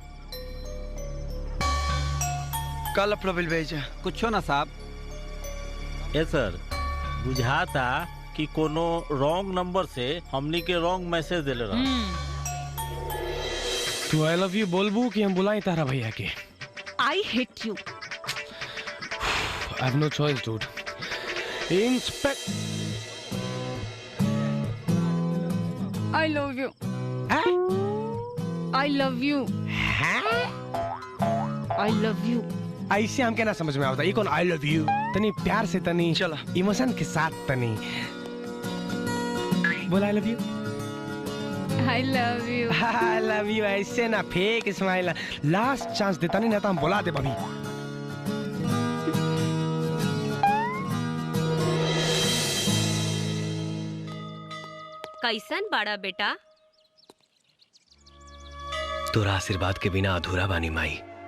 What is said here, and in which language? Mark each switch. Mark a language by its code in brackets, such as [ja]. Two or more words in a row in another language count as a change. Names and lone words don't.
[bho] का लफड़ा बिल भेजा? कुछ ना साहब। ये सर, बुझाता कि कोनो [en] wrong number [bho] से हमनी के [en] wrong message [bho] देले रहा। तू [en] I love you [bho] बोलबू कि हम बुलाई तारा भैया के? [en] I hate you. I have no choice, dude. Inspect. I love you. I love you. I love you. [bho] ऐसे हमके ना समझ में आता। ये कौन [en] I love you? [bho] तनी प्यार से, तनी चला इमोशन के साथ, तनी बोल [en] I love you. I love you. I love you [bho] ऐसे ना, [en] fake smile. last chance [bho] देता नहीं ना तो हम बुला दे भाभी। कैसन बड़ा बेटा? तोरा आशीर्वाद के बिना अधूरा बानी माई।